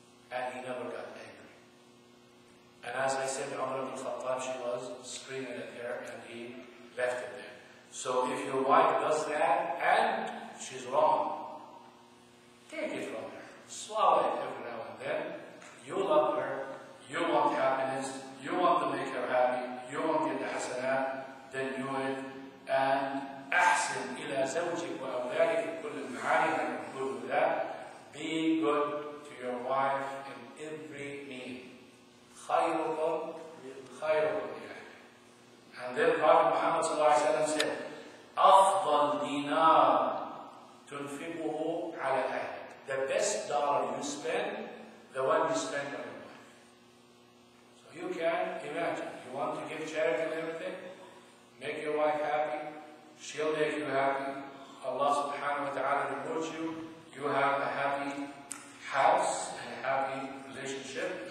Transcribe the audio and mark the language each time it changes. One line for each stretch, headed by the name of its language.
English: And he never got angry. And as I said, Umar ibn Khattab, she was screaming at her and he left it there. So if your wife does that and she's wrong, take it from her. Swallow it every now and then. You love her. You want happiness. You want to make her happy. You want to get the hasanat. Then do it. And
Arabic: أحسن إلى زوجك وأولادك كل المعاني
English: that include with that. Be good to your wife in every means.
Arabic: خيركم خيركم لأهلها.
English: And then Prophet Muhammad ﷺ said,
Arabic: أفضل دينار تنفقه على أهلك.
English: The best dollar you spend, the one you spend on your wife. So you can imagine, you want to give charity and everything, make your wife happy, she'll make you happy, Allah subhanahu wa ta'ala rewards you, you have a happy house and a happy relationship.